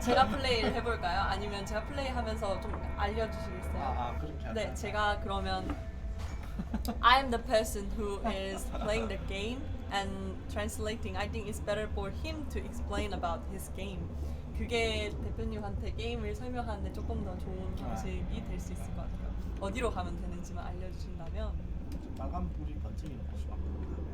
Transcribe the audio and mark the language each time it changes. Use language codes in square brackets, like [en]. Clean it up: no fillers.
[ko] 제가 플레이를 해볼까요? 아니면 제가 플레이하면서 좀 알려주시겠어요? 그렇게 할까요? 네, 제가 그러면 [en] I'm the person who is playing the game and translating. I think it's better for him to explain about his game. [ko] 그게 대표님한테 게임을 설명하는데 조금 더 좋은 방식이 될 수 있을 것 같아요. 어디로 가면 되는지만 알려주신다면. 빨간 불이 번쩍이는 곳으로 갑니다.